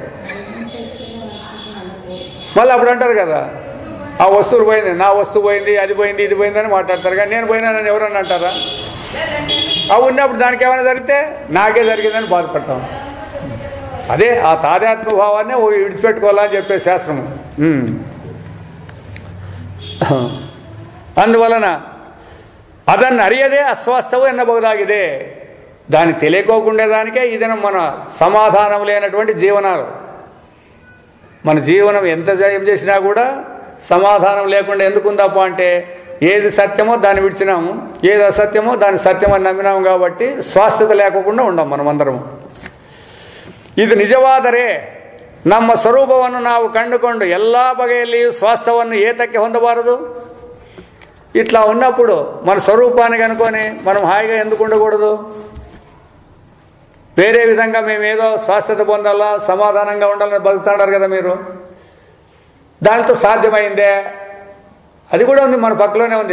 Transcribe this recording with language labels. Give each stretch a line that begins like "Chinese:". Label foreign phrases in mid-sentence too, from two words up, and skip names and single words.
Telugu: మళ్ళీ అప్పుడు అంటారు కదా ఆ వస్తువులు పోయింది, నా వస్తువు పోయింది, అది పోయింది, ఇది పోయింది అని మాట్లాడతారు. కానీ నేను పోయినానని ఎవరన్నా అంటారా? అవి ఉన్నప్పుడు దానికి ఏమైనా జరిగితే నాకే జరిగిందని బాధపడతాం. అదే ఆ తాదాత్మ భావాన్ని విడిచిపెట్టుకోవాలని చెప్పే శాస్త్రము.
Kannada: అందువలన ಅದನ್ನು ಅರಿಯದೇ ಅಸ್ವಾಸ್ಥವು ಎನ್ನಬಹುದಾಗಿದೆ.
Telugu: దాన్ని తెలియకోకుండేదానికే ఈ దినం మన సమాధానం లేనటువంటి జీవనాలు. మన జీవనం ఎంత జయం చేసినా కూడా సమాధానం లేకుండా ఎందుకుందప్ప అంటే ఏది సత్యమో దాన్ని విడిచినాము, ఏది అసత్యమో దాన్ని సత్యమని నమ్మినాము. కాబట్టి స్వాస్థత లేకుండా ఉండం మనమందరము.
Kannada: ಇದು ನಿಜವಾದರೆ ನಮ್ಮ ಸ್ವರೂಪವನ್ನು ನಾವು ಕಂಡುಕೊಂಡು ಎಲ್ಲ ಬಗೆಯಲ್ಲಿಯೂ ಸ್ವಾಸ್ಥ್ಯವನ್ನು ಏತಕ್ಕೆ ಹೊಂದಬಾರದು?
Telugu: ఇట్లా ఉన్నప్పుడు మన స్వరూపాన్ని కనుకొని మనం హాయిగా ఎందుకు ఉండకూడదు? వేరే విధంగా మేము ఏదో స్వస్థత పొందాలా, సమాధానంగా ఉండాలని బతుకుతాడారు కదా మీరు. దానితో సాధ్యమైందే, అది కూడా ఉంది, మన పక్కలోనే ఉంది.